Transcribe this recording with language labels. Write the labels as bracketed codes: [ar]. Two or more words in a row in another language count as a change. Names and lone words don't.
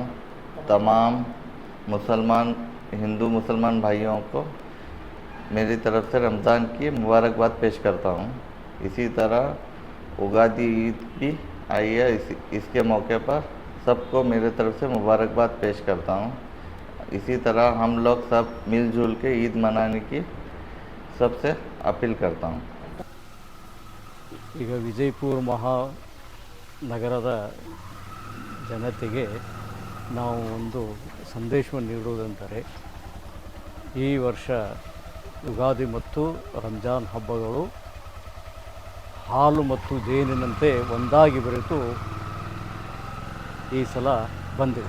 [hi] तमाम मुसलमान हिंदू मुसलमान भाइयों को मेरी तरफ से रमज़ान की मुबारकबाद पेश करता हूँ। इसी तरह उगादी ईद भी आई है, इसके मौके पर सबको मेरी तरफ से मुबारकबाद पेश करता हूँ। इसी तरह हम लोग सब मिलजुल के ईद मनाने की सबसे अपील करता हूँ। [kn] ಈಗ ವಿಜಯಪುರ ಮಹಾನಗರದ ಜನತೆಗೆ ನಾವು ಒಂದು ಸಂದೇಶವನ್ನು ನೀಡುವುದೆಂದರೆ, ಈ ವರ್ಷ ಯುಗಾದಿ ಮತ್ತು ರಂಜಾನ್ ಹಬ್ಬಗಳು ಹಾಲು ಮತ್ತು ಜೇನಿನಂತೆ ಒಂದಾಗಿ ಬೆರೆತು ಈ ಸಲ ಬಂದಿವೆ.